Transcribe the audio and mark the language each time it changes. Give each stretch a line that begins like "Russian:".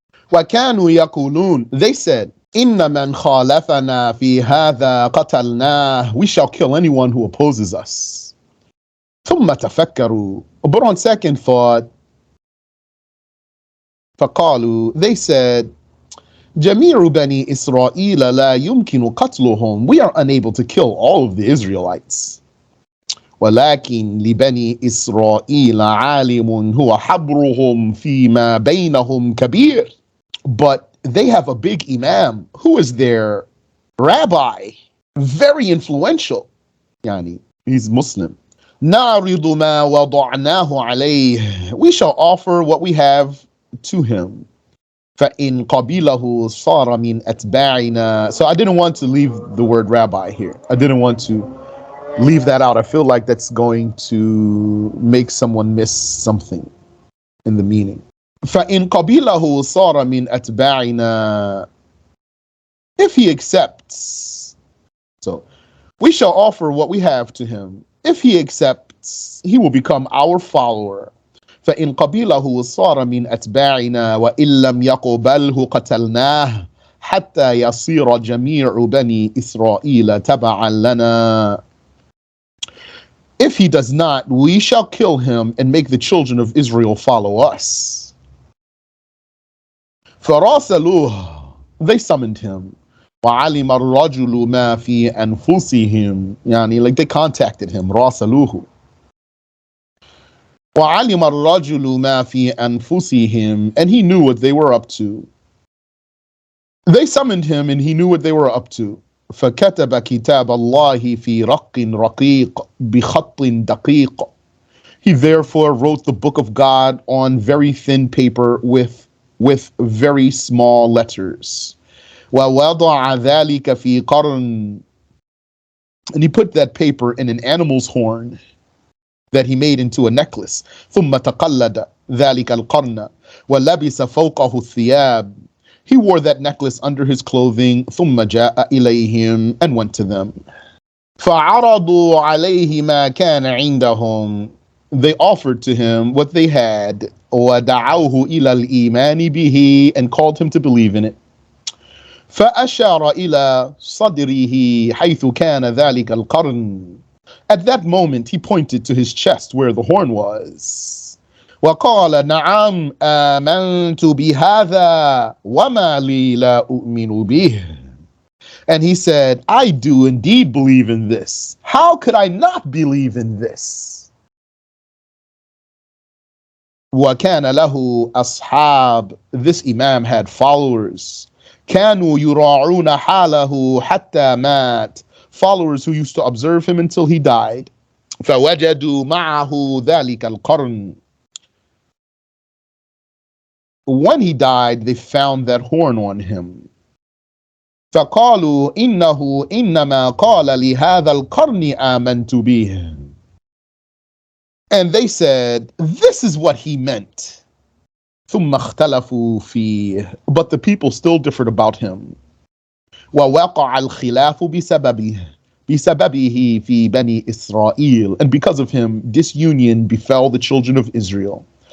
Arabic: وَكَانُوا يَقُولُونَ,
English: they said,
Arabic: إِنَّ مَنْ خَالَفَنَا فِي هَذَا قَتَلْنَاهُ,
English: we shall kill anyone who opposes us.
Arabic: ثُمَّ تَفَكَّرُوا,
English: but on second thought,
Arabic: فَقَالُوا,
English: they said,
Arabic: جَمِيعُ بَنِي إِسْرَائِيلَ لَا يُمْكِنُ قَتْلُهُم,
English: we are unable to kill all of the Israelites.
Arabic: ولكن لبني إسرائيل عالم هو حبرهم فيما بينهم كبير.
English: But they have a big imam who is their rabbi, very influential. Yani, he's Muslim.
Arabic: نعرض ما وضعناه عليه,
English: we shall offer what we have to him.
Arabic: فإن قبله صار من أتباعنا.
English: So I didn't want to leave the word rabbi here. I didn't want to leave that out. I feel like that's going to make someone miss something in the meaning.
Arabic: فَإِنْ قَبِيلَهُ صَارَ مِنْ أَتْبَاعِنَا,
English: if he accepts. So we shall offer what we have to him. If he accepts, he will become our follower.
Arabic: فَإِنْ قَبِيلَهُ صَارَ مِنْ أَتْبَاعِنَا وَإِنْ لَمْ يَقْبَلْهُ قَتَلْنَاهُ حَتَّى يَصِيرَ جَمِيعُ بَنِي إِسْرَائِيلَ تَبَعًا لَنَا.
English: If he does not, we shall kill him and make the children of Israel follow us.
Arabic: فَرَاسَلُوهُ,
English: they summoned him.
Arabic: وَعَلِمَ الرَّجُلُ مَا فِي أَنفُسِهِمْ, يعني
English: like they contacted him.
Arabic: رَاسَلُوهُ. وَعَلِمَ الرَّجُلُ مَا فِي أَنفُسِهِمْ,
English: and he knew what they were up to. They summoned him and he knew what they were up to.
Arabic: فكتب كتاب الله في رق رقيق بخط دقيق.
English: He therefore wrote the book of God on very thin paper with very small letters.
Arabic: ووضع ذلك في قرن,
English: and he put that paper in an animal's horn that he made into a necklace.
Arabic: ثم تقلد ذلك القرن ولبس فوقه الثياب.
English: He wore that necklace under his clothing.
Arabic: ثم جاء إليهم,
English: and went to them.
Arabic: فعرضوا عليه ما كان عندهم,
English: they offered to him what they had.
Arabic: ودعوه إلى الإيمان به,
English: and called him to believe in it.
Arabic: فأشار إلى صدره حيث كان ذلك القرن.
English: At that moment he pointed to his chest where the horn was.
Arabic: وقال نعم آمنت بهذا وما لي لا أؤمن به.
English: And he said, I do indeed believe in this. How could I not believe in this?
Arabic: وكان له أصحاب,
English: this imam had followers.
Arabic: كانوا يراعون حاله حتى مات,
English: followers who used to observe him until he died.
Arabic: فوجدوا معه ذلك القرن.
English: When he died, they found that horn on him.
Arabic: فقالوا إنه إنما قال لهذا القرن آمنت به.
English: And they said, this is what he meant.
Arabic: ثم اختلفوا فيه,
English: but the people still differed about him.
Arabic: ووقع الخلاف بسببه في بني إسرائيل,
English: and because of him, disunion befell the children of Israel.